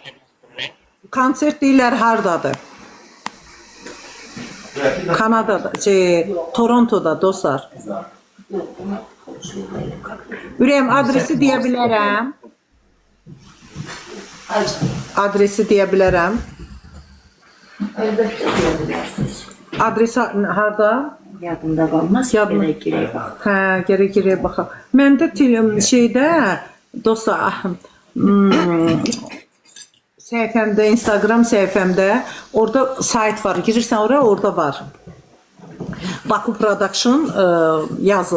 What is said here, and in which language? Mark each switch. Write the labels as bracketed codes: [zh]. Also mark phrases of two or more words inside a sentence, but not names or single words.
[az] Konsert deyirlər hardadır? Kanada'da, Toronto'da dostlar. Ürəyim adresi deyə bilərəm. Adresi deyə bilərəm. [tr] Elbette diyebilirsiniz. [az] Adresi harda? Yadımda kalmaz. Yadımda. [tr] Gerek gerek bak. [az] Hə, gərək baxaq. Məndə şeydə dostlar, səhifəmdə, Instagram səhifəmdə orada sayt var. Girirsən oraya, orada var. Baku Production yazıb.